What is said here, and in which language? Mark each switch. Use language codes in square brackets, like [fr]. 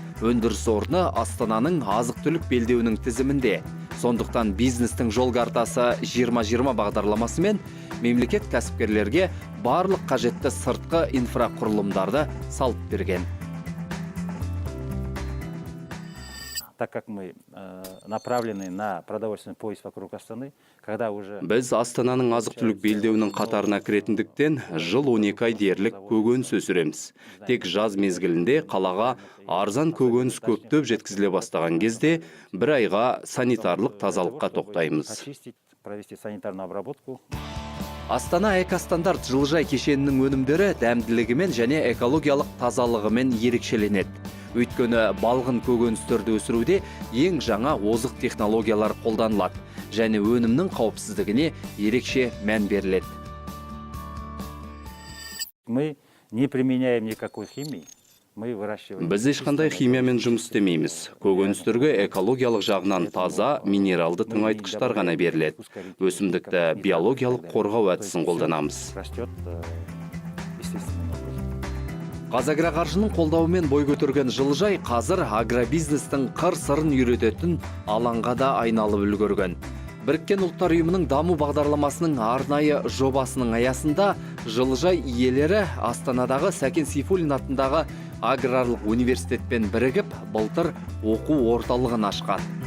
[kk] Өндіріс орны Астананың азық-түлік белдеуінің тізімінде. Сондықтан бизнестің жол картасы 2020 бағдарламасымен мемлекет кәсіпкерлерге барлық қажетті сыртқы инфрақұрылымдарды салып берген. [ru] Так как мы направлены на продовольственный пояс вокруг Астаны, когда уже... [kk] Біз Астананың азық-түлік белдеуінің қатарына кіретіндіктен жыл 12 ай дерлік көкөніс өсіреміз. Тек жаз мезгілінде қалаға арзан көкөніс көптеп жеткізіле бастаған кезде бір айға санитарлық тазалыққа тоқтаймыз. [ru] Провести санитарную обработку. [kk] Астана экостандарт жылыжай кешенінің өнімдері дәмділігімен және экологиялық тазалығымен ерекшеленеді. Өйткені балғын көкөністерді өсіруде ең жаңа озық технологиялар қолданылады және өнімнің қауіпсіздігіне ерекше мән беріледі. [ru] Мы не применяем никакой химии. Мы выращиваем. [kk] Біз ешқандай химиямен жұмыс істемейміз. Көкөністерге экологиялық жағынан таза, минералды тыңайтқыштар ғана беріледі. Өсімдікті биологиялық қорғау әдісін қолданамыз. [ru] Растет естественным образом. [kk] Қазагроқаржының қолдауымен бой көтерген жылыжай қазір агробизнестің қыр-сырын үйрететін алаңға да айналып үлгерген. Біріккен ұлттар ұйымының даму бағдарламасының арнайы жобасының аясында жылыжай иелері Астанадағы Сәкен Сейфуллин атындағы аграрлық университетпен бірігіп, былтыр оқу орталығын ашқан.